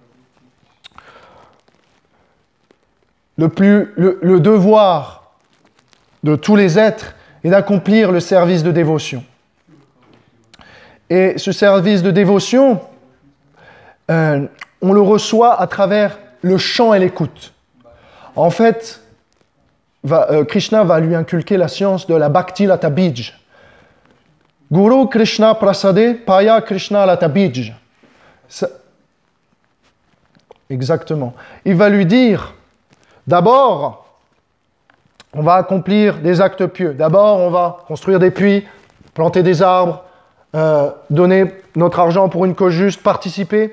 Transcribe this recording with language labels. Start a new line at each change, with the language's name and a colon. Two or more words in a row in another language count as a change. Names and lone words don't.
French: Le devoir de tous les êtres et d'accomplir le service de dévotion. Et ce service de dévotion, on le reçoit à travers le chant et l'écoute. En fait, Krishna va lui inculquer la science de la Bhakti Lata Bij.
Bangla: Guru Krishna Prasade Paya Krishna Lata Bij.
French: Exactement. Il va lui dire, d'abord, on va accomplir des actes pieux. D'abord, on va construire des puits, planter des arbres, donner notre argent pour une cause juste, participer.